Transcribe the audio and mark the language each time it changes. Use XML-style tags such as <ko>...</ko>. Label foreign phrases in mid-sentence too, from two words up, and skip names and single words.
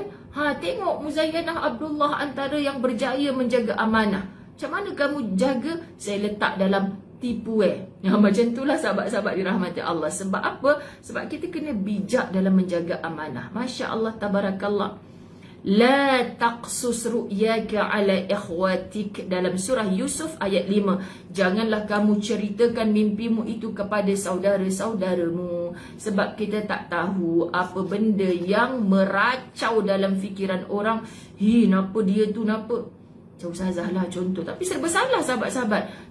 <ms>Tengok Muzayyanah Abdullah antara yang berjaya menjaga amanah. Macam mana kamu jaga? Saya letak dalam tipuer. Macam itulah sahabat-sahabat dirahmati Allah. Sebab apa? Sebab kita kena bijak dalam menjaga amanah.</ms> <ar>ما شاء الله، تبارك الله. لا تقصص رؤياك على إخوتك,</ar> <ms>dalam surah Yusuf ayat 5. Janganlah kamu ceritakan mimpimu itu kepada saudara-saudaramu, sebab kita tak tahu apa benda yang meracau dalam fikiran orang. Napa dia tu, napa? Macam Ustazah lah contoh. Tapi serba salah sahabat-sahabat.</ms>